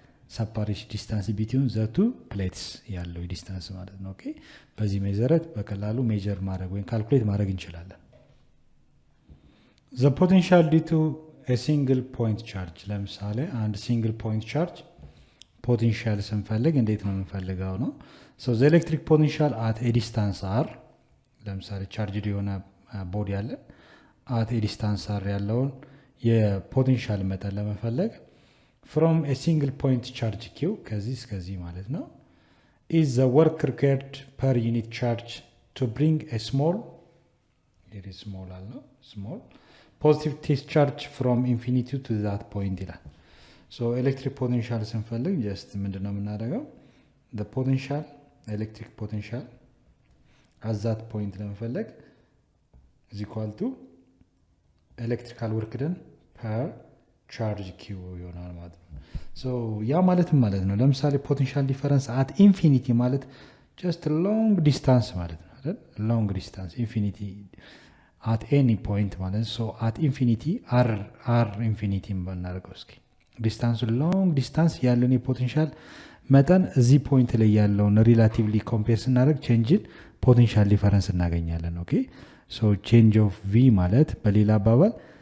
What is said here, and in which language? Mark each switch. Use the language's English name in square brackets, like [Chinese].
[English] separation distance between the two plates [Amharic] ያለው ዲስታንስ ማለት ነው። ኦኬ በዚህ መሰረት በቀላሉ ሜጀር ማድረግ ወይም ካልኩሌት ማድረግ እንችላለን። [English] the potential due to a single point charge [Amharic] ለምሳሌ አንድ ሲንግል ፖይንት ቻርጅ ፖቴንሻል ስንፈልግ እንዴት ነው የምንፈልገው ነው? [English] so the electric potential at a distance r [Amharic] ለምሳሌ ቻርጅድ የሆነ ቦዲ አለ [English] at a distance r [Amharic] ያለውን የፖቴንሻል መጠን ለመፈለግ [English] from a single point charge q [Amharic] ከዚህ እስከዚህ ማለት ነው [English] is the work required per unit charge to bring a small it is small አለው small positive test charge from infinity to that point ይላል። so electric potential ስንፈልግ just [Amharic] ምንድነው የምናደርገው? [English] the potential electric potential at that point ለመፈለግ is equal to electrical work done per charge q ይሆናል ማለት ነው። so [Amharic] ያ ማለት ነው ለምሳሌ ፖቴንሻል ዲፈረንስ [English] at infinity ማለት just long distance ማለት ነው አይደል? long distance infinity at any point [Amharic] ማለት [English] so at infinity r infinity [Amharic] እናደርገው እስኪ ዲስታንሱ long distance ያለውን የፖቴንሻል መጠን እዚህ ፖይንት ላይ ያለውን ሪላቲቭሊ ኮምፔር ስናደርግ ቼንጅን ፖቴንሻል ዲፈረንስ እናገኛለን። ኦኬ ሶ ቼንጅ ኦፍ ቪ ማለት በሌላ አባባል